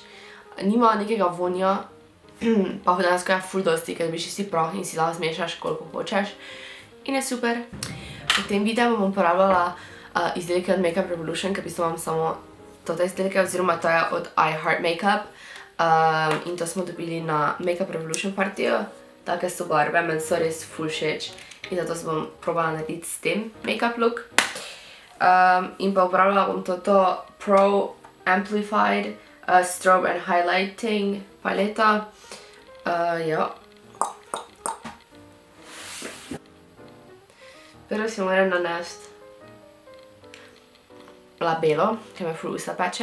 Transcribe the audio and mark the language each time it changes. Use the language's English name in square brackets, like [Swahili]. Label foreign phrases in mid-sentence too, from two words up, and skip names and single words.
[Slovenian] Nima nekega vonja, pa dejansko je ful dosti, ker dobiš isti prah in si lahko zmešaš, koliko hočeš. In je super. V tem videu bom uporabljala izdelke od Makeup Revolution, ker v bistvu imam samo tote izdelke, oziroma to je od I Heart Makeup. In to smo dobili na Makeup Revolution partiju. Take so barve, meni so res ful všeč. In zato se bom probala narediti s tem [English] makeup look. [Slovenian] In pa uporabljala bom toto [English] Pro Amplified Strobe and Highlighting paleta. [Slovenian] Ja. Prvo si moram nanesti labelo, ki me ful usta peče.